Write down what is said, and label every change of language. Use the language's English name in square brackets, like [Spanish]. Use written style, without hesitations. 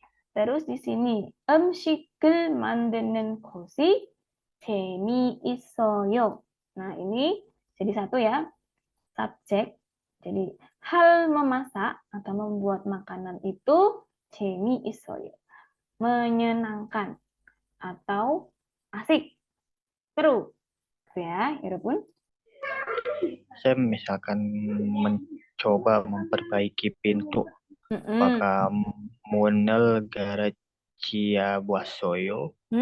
[Indonesian] Terus di sini [Korean] 음식을 만드는 것이 재미있어요. [Indonesian] Nah, ini jadi satu ya, subjek. Jadi hal memasak atau membuat makanan itu [Korean] 재미있어요. [Indonesian] menyenangkan atau asik. seru. Gitu ya, 여러분. Saya misalkan mencoba memperbaiki pintu. Apakah [Korean] 문을 갈아치워 보았어요?